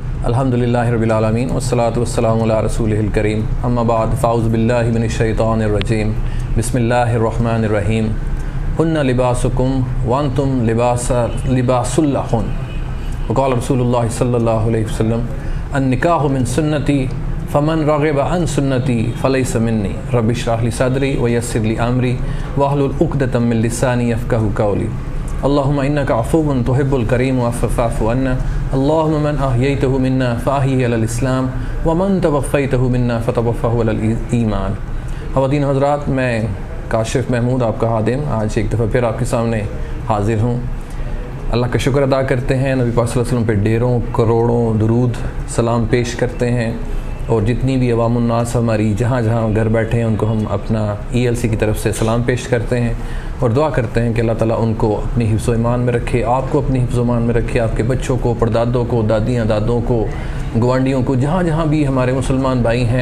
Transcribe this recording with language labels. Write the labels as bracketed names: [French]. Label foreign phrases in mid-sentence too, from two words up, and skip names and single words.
[Arabic] الحمد لله رب العالمين والصلاة والسلام على رسوله الكريم أما بعد فأعوذ بالله من الشيطان الرجيم بسم الله الرحمن الرحيم هن لباس لكم وأنتم لباس لهن وقال رسول الله صلى الله عليه وسلم النكاح من سنتي فمن رغب عن سنتي فليس مني رب اشرح لي صدري ويسر لي أمري واحلل عقدة من لساني يفقهوا قولي اللهم إنك عفو تحب الكرم فاعف عنا اللهم من أحييته منا فأحيه على الإسلام ومن توفيته منا فتوفه على الإيمان. [Urdu] خواتین حضرات، میں کاشف محمود آپکا ہادم آج ایک دفعہ پھر آپکے سامنے حاضر ہوں. اللہ کا شکر ادا کرتے ہیں، نبی پاک [Arabic] صلى الله عليه وسلم [Urdu] پہ ڈھیروں کروڑوں درود سلام پیش کرتے ہیں اور جتنی بھی عوام الناس ہماری جہاں جہاں گھر بیٹھے ہیں انکو ہم اپنا ELC کی طرف سے سلام پیش کرتے ہیں اور دعا کرتے ہیں کہ اللہ تعالی انکو اپنی حفظ و ایمان میں رکھے، آپکو اپنی حفظ و ایمان میں رکھے، آپکے بچوں کو، پردادوں کو، دادیاں دادوں کو، گوانڈیوں کو، جہاں جہاں بھی ہمارے مسلمان بھائی ہیں.